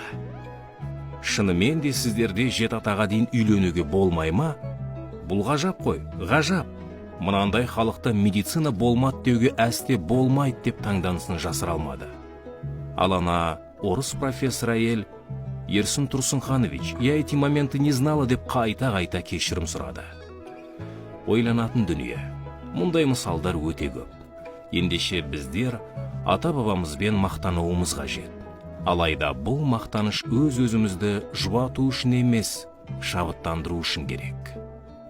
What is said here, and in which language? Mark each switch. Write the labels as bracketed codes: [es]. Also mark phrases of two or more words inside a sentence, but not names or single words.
[kk] Шынымен де сіздерде 7 атаға дейін үйленуге болмай ма? Бұл ғажап қой, ғажап. Мынандай халықта медицина болмады деуге әсте болмайды деп таңданысын жасыра алмады. Ал ана орыс профессор әйел Ерсін Тұрсынханович, [ru] я эти моменты не знала [kk] деп қайта-қайта кешірім сұрады. Ойланатын дүние. Мұндай мысалдар өте көп. Ендеше біздер ата-бабамызбен мақтануымыз қажет. Алайда бұл мақтаныш өз-өзімізді жұбату үшін емес, шабыттандыру үшін керек.